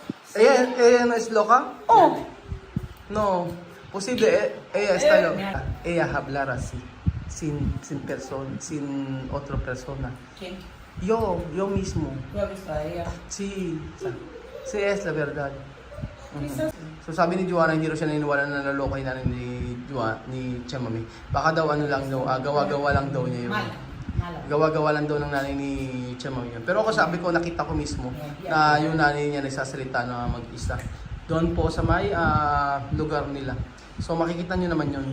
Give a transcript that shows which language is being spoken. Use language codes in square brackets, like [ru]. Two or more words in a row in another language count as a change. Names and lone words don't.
[es] ¿Ella no es loca? Oh, no. Posible, ella está loca. Ella hablar así, sin otro persona. ¿Quién? Yo mismo. ¿Tú has visto a ella? Sí, sí es la verdad. Quizás. [tl] So sabi ni Joanna, hindi raw siya naniniwala na naloloko yung nanay ni Chamami. Baka daw ano lang daw, gawa-gawa lang daw niya yun. Mala. Gawa-gawa lang daw ng nanay ni Chamami yun. Pero ako sabi ko, nakita ko mismo na yung nanay niya nagsasalita na mag-isa. Doon po sa may lugar nila. So makikita nyo naman yun.